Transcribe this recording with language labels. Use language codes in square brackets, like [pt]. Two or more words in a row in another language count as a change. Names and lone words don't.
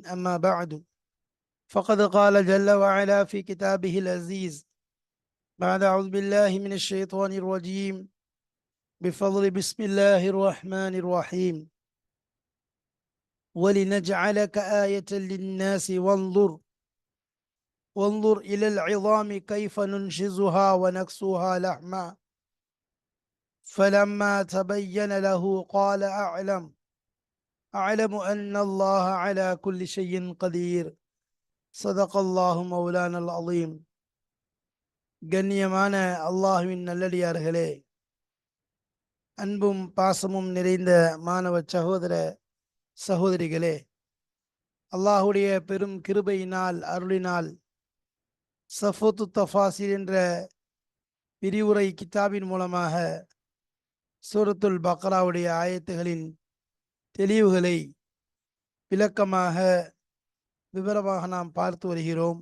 [ar] أما بعد، فقد قال جل وعلا في كتابه العزيز بعد أعوذ بالله من الشيطان الرجيم بفضل بسم الله الرحمن الرحيم ولنجعلك آية للناس وانظر إلى العظام كيف ننشزها ونكسوها لحما فلما تبين له قال أعلم أن الله على كل شيء قدير صدق الله مولانا العظيم. [ta] கண்ணியமான அல்லாஹ்வின் நல்லடியார்களே, அன்பும் பாசமும் நிறைந்த மாணவ சகோதர சகோதரிகளே, அல்லாஹுடைய பெரும் கிருபையினால் அருளினால் சஃபத்து தஃபாசிர் என்ற விரிவுரை கிதாபின் மூலமாக சூரத்துல் பக்ராவுடைய ஆயத்துகளின் தெளிவுகளை விளக்கமாக விவரமாக நாம் பார்த்து வருகிறோம்.